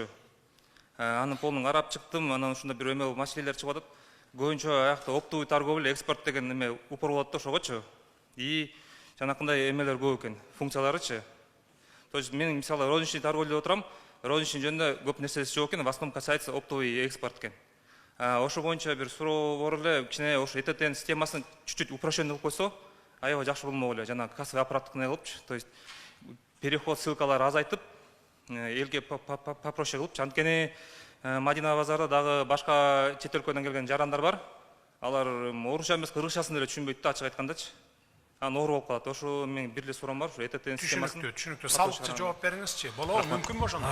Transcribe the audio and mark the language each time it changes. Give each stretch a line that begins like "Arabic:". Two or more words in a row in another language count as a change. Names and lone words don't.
Kyrgyz: Анын полун карап чыктым, анан ушунда бир эме маселелер чыгып атат. Көбүнчө аякта
Russian: оптовый торговля,
Kyrgyz: экспорт деген эме упор болот да ошогочу. И жанакындай эмелер көп экен, функцияларычы.
Russian: То есть
Kyrgyz: мен мисалы
Russian: розничный торговля
Kyrgyz: деп отурам, розничный жөнүндө көп нерсеси жок экен,
Russian: в основном касается оптовый экспорт экен.
Kyrgyz: Ошо боюнча бир суроо бар эле, кичине ошо ЭТТнин системасын
Russian: чуть-чуть упрощенный
Kyrgyz: кылып койсо, аябай жакшы болмок эле. Жана
Russian: кассовый аппараттыкына
Kyrgyz: кылыпчы,
Russian: то есть переход ссылкалары
Kyrgyz: азайтып, элге попроще кылыпчы. Анткени Мадина базарда дагы башка чет өлкөдөн келген жарандар бар. Алар орусча эмес, кыргызчасын деле түшүнбөйт да, ачык айткандачы. Оор болуп калат. Ошо менин бир эле суроом бар, ушу ЭТТнин системасын. Түшүнүктүү. Салыкчы жооп бериңизчи. Болобу, мүмкүнбү ошондой?